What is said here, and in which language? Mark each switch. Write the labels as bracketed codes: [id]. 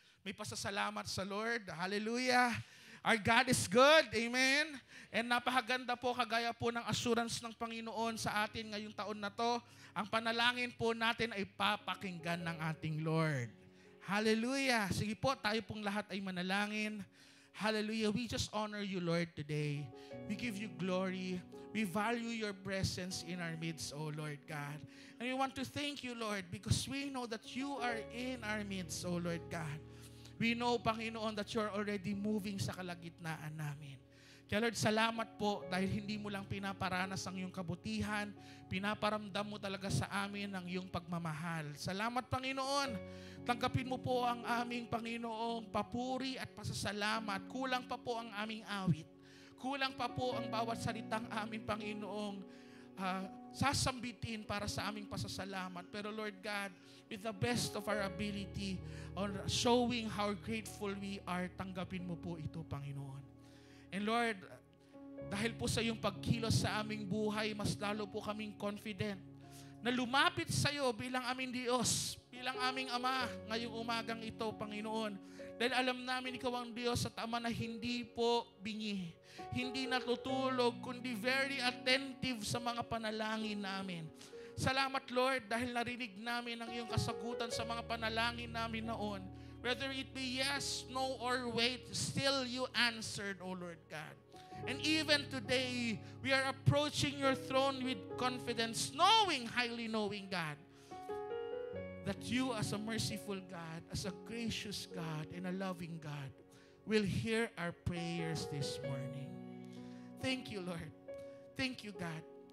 [tl] May pasasalamat sa Lord. Hallelujah. [en] Our God is good. [tl] Amen. And napakaganda po, kagaya po ng assurance ng Panginoon sa atin ngayong taon na to. Ang panalangin po natin ay papakinggan ng ating Lord. Hallelujah. Sige po, tayo pong lahat ay manalangin. Hallelujah. [en] We just honor you, Lord, today. We give you glory. We value your presence in our midst, O Lord God. And we want to thank you, Lord, because we know that you are in our midst, O Lord God. We know, Panginoon, that you're already moving [tl] sa kalagitnaan namin. Kaya Lord, salamat po dahil hindi mo lang pinaparanas ang iyong kabutihan, pinaparamdam mo talaga sa amin ang iyong pagmamahal. Salamat, Panginoon. Tanggapin mo po ang aming Panginoong papuri at pasasalamat. Kulang pa po ang aming awit. Kulang pa po ang bawat salitang aming Panginoong sasambitin para sa aming pasasalamat. [en] Pero Lord God, with the best of our ability on showing how grateful we are, [tl] tanggapin mo po ito, [en] Panginoon. [tl] And Lord, dahil po sa iyong pagkilos sa aming buhay, mas lalo po kaming confident na lumapit sa iyo bilang aming Diyos, bilang aming Ama ngayong umagang ito, Panginoon. Dahil alam namin ikaw ang Diyos at Ama na hindi po bingi, hindi natutulog, kundi [en] very attentive [tl] sa mga panalangin namin. Salamat, Lord, dahil narinig namin ang iyong kasagutan sa mga panalangin namin noon. [en] Whether it be yes, no, or wait, still you answered, O Lord God. And even today, we are approaching your throne with confidence, highly knowing, God, that you as a merciful God, as a gracious God, and a loving God, will hear our prayers this morning. Thank you, Lord. Thank you, God.